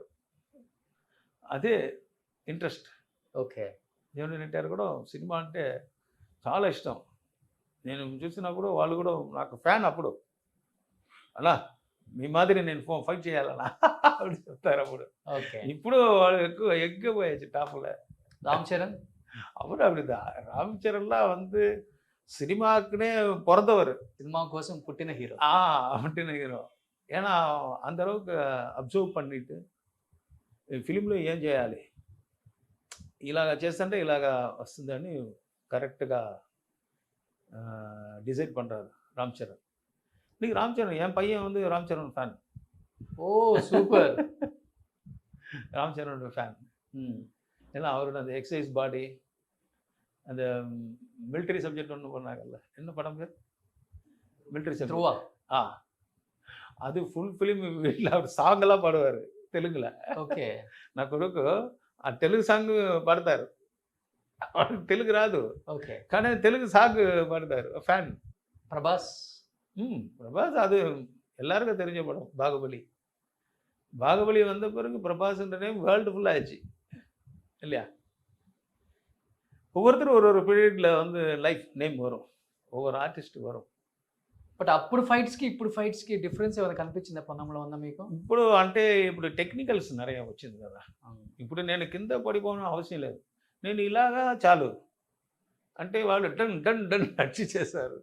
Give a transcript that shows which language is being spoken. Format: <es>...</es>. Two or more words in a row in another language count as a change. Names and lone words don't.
<te>అదే ఇంట్రెస్ట్. ఓకే. జూనియర్ ఎన్టీఆర్ కూడా సినిమా అంటే చాలా ఇష్టం. నేను చూసినప్పుడు వాళ్ళు కూడా నాకు ఫ్యాన్. అప్పుడు అలా మీ మాదిరి నేను ఫైట్ చేయాలన్నా అప్పుడు చెప్తారు. అప్పుడు ఓకే. ఇప్పుడు వాళ్ళు ఎక్కువ</te> <ta>போயாச்சு டாப்ல. ராம் சரண் அவர் அப்படிதான். ராம் சரண்லாம் வந்து సినిమాకునే பிறந்தவர்,</ta> <te>సినిమా కోసం పుట్టిన హీరో. పుట్టిన హీరో. ఏనా అంత அளவுக்கு అబ్జర్వ్ பண்ணிட்டு ఫిలింలో ఏం చేయాలి, ఇలాగ చేస్తుంటే ఇలాగ వస్తుందని కరెక్ట్గా</te> <ta>டிசைட் பண்ணுறாரு ராம் சரண். இன்னைக்கு ராம் சரண், என் பையன் வந்து ராம் சரண் ஃபேன். ஓ சூப்பர். ராம் சரணோட ஃபேன். ஏன்னா அவரோட அந்த எக்ஸசைஸ் பாடி, அந்த மிலிட்டரி சப்ஜெக்ட் ஒன்று பண்ணாங்கல்ல, என்ன படம் பேர்? மிலிட்டரி சப்ஜெக்ட். அது ஃபுல் ஃபிலிம் வீட்டில் அவர் சாங்கெல்லாம் பாடுவார் தெலுங்குல.</ta> <te>ఓకే. నా కొడుకు ఆ తెలుగు సాంగ్ పాడతారు. తెలుగు రాదు, ఓకే, కానీ తెలుగు సాంగ్ పాడతారు. ఫ్యాన్ ప్రభాస్.</te> <ta>பிரபாஸ் அது எல்லாருக்கும் தெரிஞ்ச படம் பாகுபலி. பாகுபலி வந்த பிறகு பிரபாஸ்ன்ற நேம் வேர்ல்டு ஃபுல்லாக ஆயிடுச்சு இல்லையா? ஒவ்வொருத்தரும் ஒரு பீரியட்ல வந்து லைஃப் நேம் வரும், ஒவ்வொரு ఆర్టిస్ట్ వரும்.</ta> <te>బట్ అప్పుడు ఫైట్స్కి ఇప్పుడు ఫైట్స్కి డిఫరెన్స్ ఏమైనా కనిపించిందా పొన్నంలో ఉందా మీకు? ఇప్పుడు అంటే ఇప్పుడు టెక్నికల్స్ நிறைய వచ్చింది కదా. ఇప్పుడు నేను కింద పడిపోవడం అవసరం లేదు, నేను ఇలాగా చాలు అంటే వాళ్ళు డన్ డన్ డన్ నడిచి చేశారు.</te>